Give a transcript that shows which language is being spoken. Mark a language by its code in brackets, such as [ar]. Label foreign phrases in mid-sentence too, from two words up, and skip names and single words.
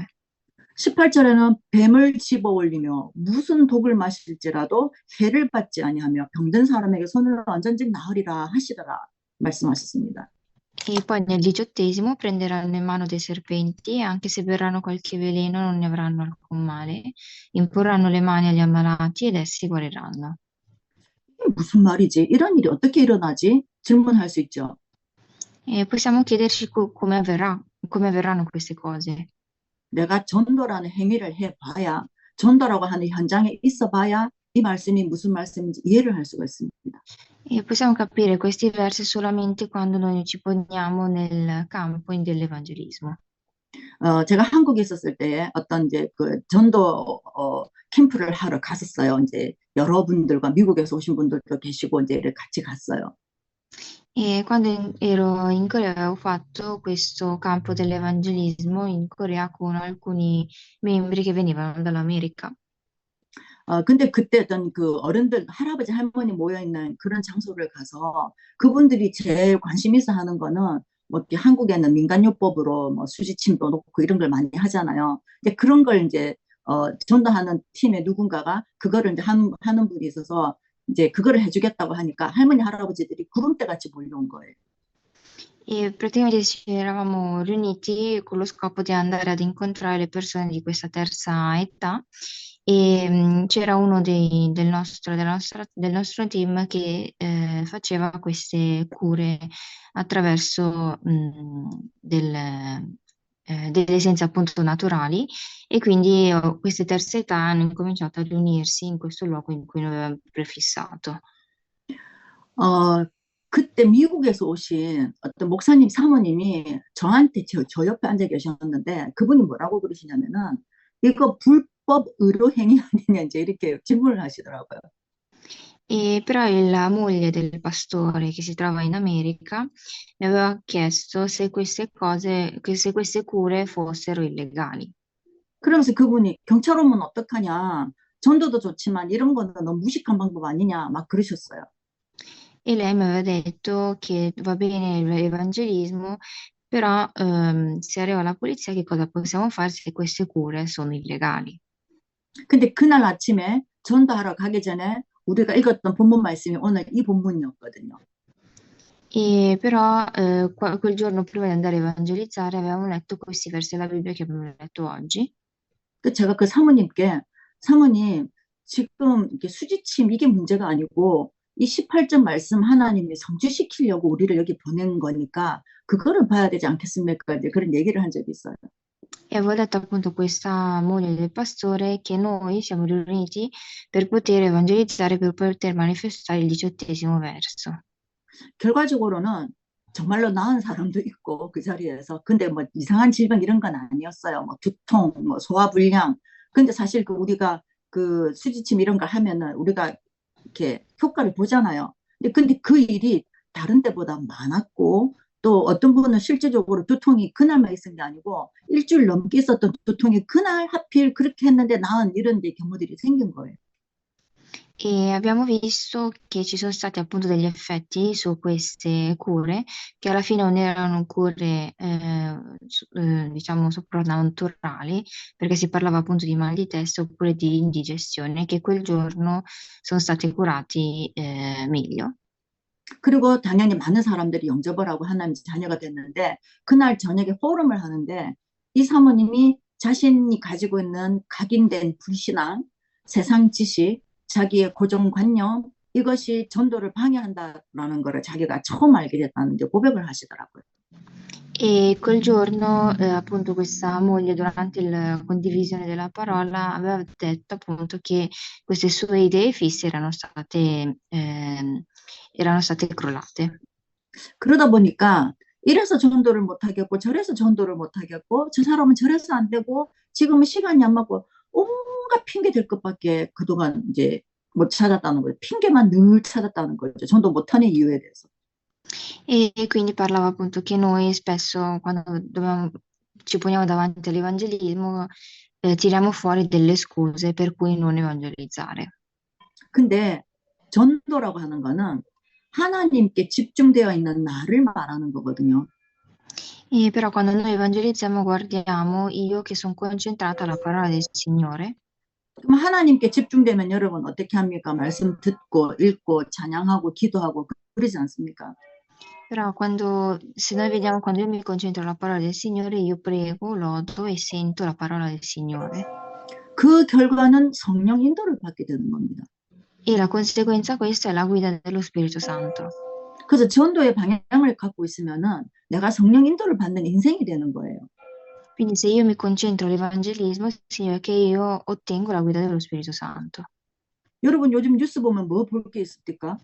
[ko] 18절에는 뱀을 집어 올리며 무슨 독을 마실지라도 해를 받지 아니하며 병든 사람에게 손을 얹은즉 나으리라 하시더라 말씀하셨습니다. [it] E poi nel 18° prenderanno in mano dei serpenti, e anche se berranno qualche veleno non ne avranno alcun male, imporranno le mani agli ammalati ed essi guariranno. [ko] 이게 무슨 말이지? 이런 일이 어떻게 일어나지? 질문할 수 있죠. [it] E possiamo chiederci come avverranno queste cose. [ko] 내가 전도라는 행위를 해봐야 전도라고 하는 현장에 있어봐야 이 말씀이 무슨 말씀인지 이해를 할 수가 있습니다. [it] E possiamo capire questi versi solamente quando noi ci poniamo nel campo dell'evangelismo. [ko] 제가 한국에 있었을 때 어떤 이제 그 전도 캠프를 하러 갔었어요. 이제 여러분들과 미국에서 오신 분들도 계시고 이제 같이 갔어요. [it] E quando ero in Corea avevo fatto questo campo dell'evangelismo in Corea con alcuni membri che venivano dall'America. [ko] 근데 그때 어떤 그 어른들, 할아버지, 할머니 모여있는 그런 장소를 가서 그분들이 제일 관심 있어 하는 거는 뭐 이렇게 한국에는 민간요법으로 뭐 수지침도 놓고 이런 걸 많이 하잖아요. 근데 그런 걸 이제 전도하는 팀의 누군가가 그거를 이제 하는 분이 있어서 이제 그거를 해주겠다고 하니까 할머니, 할아버지들이 구름대 같이 몰려온 거예요. [it] E praticamente ci eravamo riuniti con lo scopo di andare ad incontrare le persone di questa terza età e c'era uno del nostro team che faceva queste cure attraverso delle essenze appunto naturali e quindi queste terze età hanno incominciato a riunirsi in questo luogo in cui noi avevamo prefissato. [ko] 어, 그때 미국에서 오신 어떤 목사님 사모님이 저한테 저 옆에 앉아 계셨는데 그분이 뭐라고 그러시냐면은 이거 불법 의료 행위 아니냐 이제 이렇게 질문을 하시더라고요. [it] E però la moglie del pastore che si trova in America mi aveva chiesto se queste cose, se queste cure fossero illegali. [ko] 그러면서 그분이 경찰 오면 어떡하냐. 전도도 좋지만 이런 거는 너무 무식한 방법 아니냐 막 그러셨어요. [it] E lei mi aveva detto che va bene l'evangelismo, però se arriva la polizia, che cosa possiamo fare se queste cure sono illegali? [ko] 근데 그날 아침에 전도하러 가기 전에 우리가 읽었던 본문 말씀이 오늘 이 본문이었거든요. [it] E però quel giorno prima di andare a evangelizzare avevamo letto questi versi della Bibbia che abbiamo letto oggi. [ko] 제가 그 사모님께 사모님 지금 이게 수지침 이게 문제가 아니고 이 18절 말씀 하나님이 성취시키려고 우리를 여기 보낸 거니까 그거를 봐야 되지 않겠습니까? 이제 그런 얘기를 한 적이 있어요. [it] E avevo detto appunto a questa moglie del pastore che noi siamo riuniti per poter evangelizzare, per poter manifestare il 18° verso. [ko] 결과적으로는 정말로 나은 사람도 있고 그 자리에서 근데 뭐 이상한 질병 이런 건 아니었어요. 뭐 두통, 뭐 소화불량. 근데 사실 그 우리가 그 수지침 이런 걸 하면은 우리가 이렇게 효과를 보잖아요. 근데 그 일이 다른 때보다 많았고 또 어떤 분은 실제적으로 두통이 그날만 있은 게 아니고 일주일 넘게 있었던 두통이 그날 하필 그렇게 했는데 나은 이런 데 경우들이 생긴 거예요. [it] E abbiamo visto che ci sono stati appunto degli effetti su queste cure, che alla fine non erano cure, diciamo, soprannaturali, perché si parlava appunto di mal di testa oppure di indigestione, che quel giorno sono stati curati, meglio. [ko] 그리고 당연히 많은 사람들이 영접을 하고 하나님 자녀가 됐는데 그날 저녁에 포럼을 하는데 이 사모님이 자신이 가지고 있는 각인된 불신앙, 세상 지식, 자기의 고정관념 이것이 전도를 방해한다라는 거를 자기가 처음 알게 됐다는 이제 고백을 하시더라고요. [it] E quel giorno, appunto, questa moglie, durante la condivisione della parola, aveva detto appunto che queste sue idee fisse erano state crollate. [ko] 그러다 보니까 이래서 전도를 못 하겠고 저래서 전도를 못 하겠고 저 사람은 저래서 안 되고 지금은 시간이 안 맞고 온갖 핑계 될 것밖에 그동안 이제 못 찾았다는 거예요. 핑계만 늘 찾았다는 거죠. 전도 못하는 이유에 대해서. [it] E quindi parlava appunto che noi spesso, quando ci poniamo davanti all'evangelismo, tiriamo fuori delle scuse per cui non evangelizzare. [ko] 근데 전도라고 하는 거는 하나님께 집중되어 있는 나를 말하는 거거든요. [it] E però quando noi evangelizziamo guardiamo io che sono concentrata alla parola del Signore. [ko] 그럼 하나님께 집중되면 여러분 어떻게 합니까? 말씀 듣고 읽고 찬양하고 기도하고 그러지 않습니까? [it] Però se noi vediamo, quando io mi concentro alla parola del Signore, io prego, lodo e sento la parola del Signore. [ko] 그 결과는 성령 인도를 받게 되는 겁니다. [it] E la conseguenza questa è la guida dello Spirito Santo. [ko] 그래서 전도의 방향을 갖고 있으면은 내가 성령 인도를 받는 인생이 되는 거예요. [it] Quindi se io mi concentro all'evangelismo, significa che io ottengo la guida dello Spirito Santo. [ko] 여러분 요즘 뉴스 보면 뭐 볼 게 있습니까?